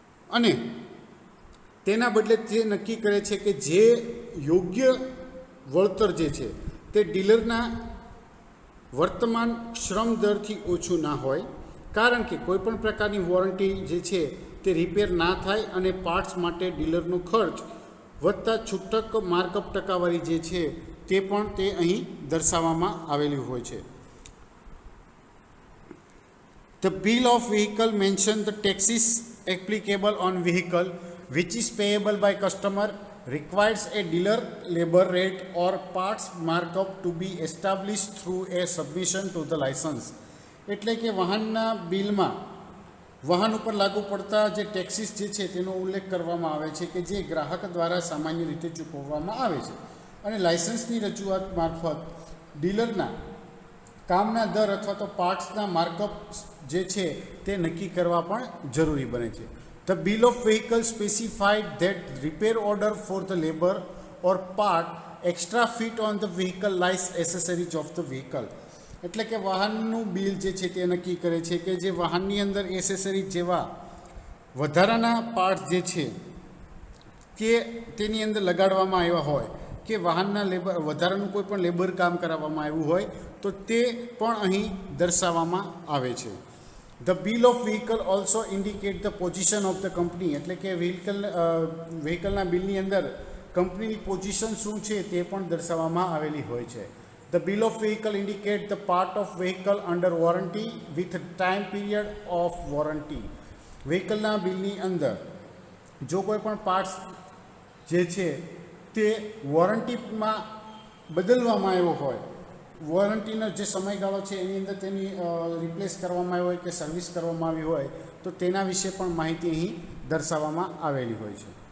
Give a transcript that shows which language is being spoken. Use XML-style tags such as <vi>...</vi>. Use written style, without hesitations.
<gu>અને તેના બદલે તે નક્કી કરે છે કે જે યોગ્ય વળતર જે છે તે ડીલરના વર્તમાન શ્રમ દરથી ઓછું ના હોય, કારણ કે કોઈપણ પ્રકારની વોરંટી જે છે તે રિપેર ના થાય અને પાર્ટ્સ માટે ડીલરનો ખર્ચ વધતા છૂટક માર્કઅપ ટકાવારી જે છે તે પણ તે અહીં દર્શાવવામાં આવેલી હોય છે.</gu> <en>The bill of vehicle mention the taxes applicable on vehicle which is payable by customer requires a dealer labor rate or parts markup to be established through a submission to the license.</en> <gu>એટલે કે વાહનના બિલમાં વાહન ઉપર લાગુ પડતા જે taxes જે છે તેનો ઉલ્લેખ કરવામાં આવે છે કે જે ગ્રાહક દ્વારા સામાન્ય રીતે ચૂકવવામાં આવે છે અને લાયસન્સની રજૂઆત મારફત ડીલરના કામના દર અથવા તો પાર્ટ્સના માર્કઅપ જે છે તે નક્કી કરવા પણ જરૂરી બને છે.</gu> <en>The bill of vehicle specified that repair order for the labor or part extra fit on the vehicle lies accessories of the vehicle.</en> <gu>એટલે કે વાહનનું બિલ જે છે તે નક્કી કરે છે કે જે વાહનની અંદર એસેસરીઝ જેવા વધારાના પાર્ટ્સ જે છે કે તેની અંદર લગાડવામાં આવ્યા હોય કે વાહનના લેબર વધારાનું કોઈ પણ લેબર કામ કરાવવામાં આવ્યું હોય તો તે પણ અહીં દર્શાવવામાં આવે છે.</gu> <en>The bill of vehicle also indicate the position of the company.</en> <gu>એટલે કે વ્હીકલના બિલની અંદર કંપનીની પોઝિશન શું છે તે પણ દર્શાવવામાં આવેલી હોય છે.</gu> <en>The bill of vehicle indicate the part of vehicle under warranty with time period of warranty.</en> <gu>વ્હીકલના બિલની અંદર જો કોઈ પણ પાર્ટ્સ જે છે તે વોરંટીમાં બદલવામાં આવ્યો હોય, વોરંટીનો જે સમયગાળો છે એની અંદર તેની રિપ્લેસ કરવામાં આવ્યો હોય કે સર્વિસ કરવામાં આવી હોય તો તેના વિશે પણ માહિતી અહીં દર્શાવવામાં આવેલી હોય છે.</gu>